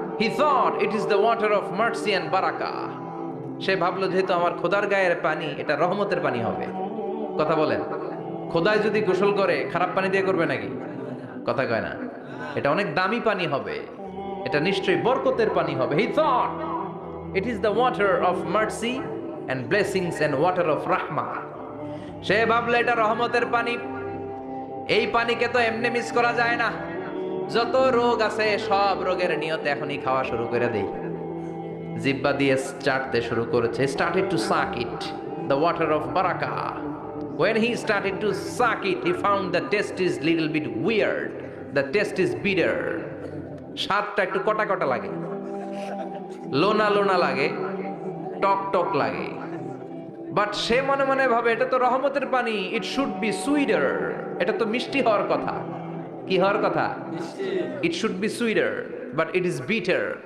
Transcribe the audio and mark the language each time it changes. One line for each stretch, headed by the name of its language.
English: He thought it is the water of mercy and
Bangla: বারাকা। সে ভাবলো যেহেতু আমার খোদার গায়ের পানি, এটা রহমতের পানি হবে। কথা বলেন, খোদায় যদি গোসল করে খারাপ পানি দিয়ে করবে নাকি? কথা কয় না। এটা অনেক দামি পানি হবে, এটা নিশ্চয়ই বরকতের পানি হবে।
English: He thought it is the water of mercy and blessings and water of rahmah।
Bangla: সে ভাবলো এটা রহমতের পানি, এই পানিকে তো এমনি মিস করা যায় না। যত রোগ আছে সব রোগের নিয়তে এখনই খাওয়া শুরু করে দেই। জিহ্বা দিয়ে চাটতে শুরু করেছে।
English: Started to suck it, the water of baraka. When he started to suck it, he found the taste is little bit weird. The taste is bitter.
Bangla: স্বাদটা একটু কটা কটা লাগে, লোনা লোনা লাগে, টক টক লাগে। বাট সে মনে মনে ভাবে এটা তো রহমতের পানি,
English: It should be sweeter.
Bangla: এটা তো মিষ্টি হওয়ার কথা। কি হওয়ার কথা?
English: It should be sweeter, but it is bitter.